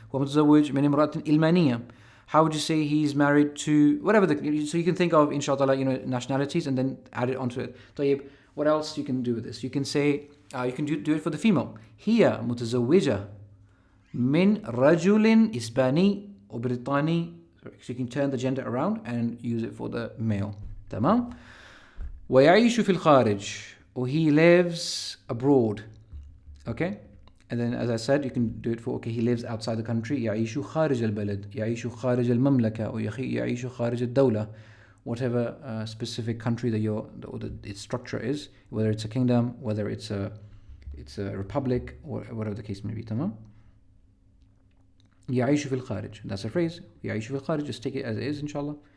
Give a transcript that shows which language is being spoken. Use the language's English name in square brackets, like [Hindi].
[Arabic] هو متزوج من امرأة إلمانية. [English] How would you say he's married to whatever so you can think of inshallah nationalities and then add it onto it. [Arabic] طيب, [English] what else you can do with this? You can say you can do it for the female. [Arabic] هي متزوجة من رجل إسباني وبريطاني. [English] So you can turn the gender around and use it for the male. [Arabic] تمام. ويعيش في الخارج. [English] He lives abroad. Okay. And then, as I said, you can do it for, he lives outside the country. [Arabic] يعيش خارج البلد, يعيش خارج المملكة, or يعيش خارج الدولة. [English] Whatever specific country that its structure is, whether it's a kingdom, whether it's a republic, or whatever the case may be. [Arabic] تمام. يعيش في الخارج. [English] That's a phrase. [Arabic] يعيش في الخارج. [English] Just take it as it is, inshallah.